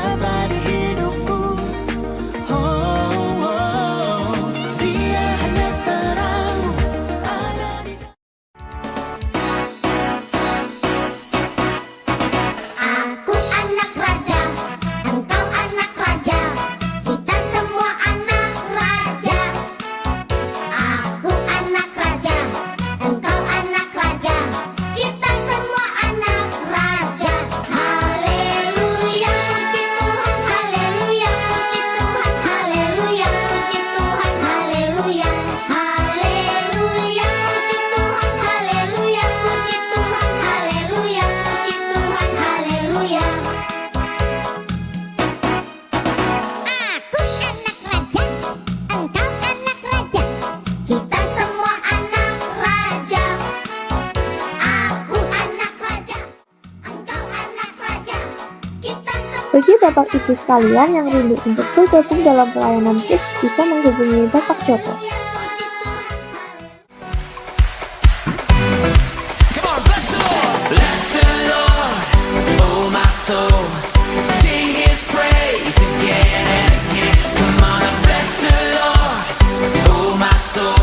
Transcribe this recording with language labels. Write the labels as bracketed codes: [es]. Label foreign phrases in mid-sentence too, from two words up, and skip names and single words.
[id] Aku anak raja, engkau anak raja, kita semua anak raja. Aku anak raja, engkau anak raja, kita semua anak raja. Haleluya, puji Tuhan, haleluya, puji Tuhan, haleluya, puji Tuhan, haleluya, haleluya, puji Tuhan, haleluya, puji Tuhan, haleluya, puji Tuhan, haleluya. Aku anak raja, engkau anak raja, kita semua anak raja. Aku anak raja, engkau anak raja, kita semua. Bagi Bapak Ibu sekalian yang rindu untuk bergabung dalam pelayanan Kids bisa menghubungi Bapak Joko. [en] Come on, bless the Lord. Bless the Lord, oh my soul. Sing His praise again and again. Come on and bless the Lord, oh my soul.